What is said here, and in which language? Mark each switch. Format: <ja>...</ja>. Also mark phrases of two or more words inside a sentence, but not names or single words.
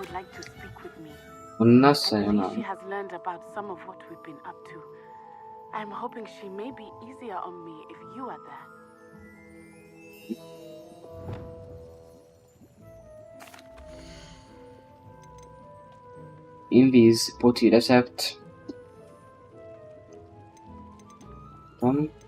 <hu>Lassan.</hu> <en>She has learned about some of what we've been up to. I'm hoping she may be easier on me if you are there.</en> <hu>Invíz poti recept. Van.</hu>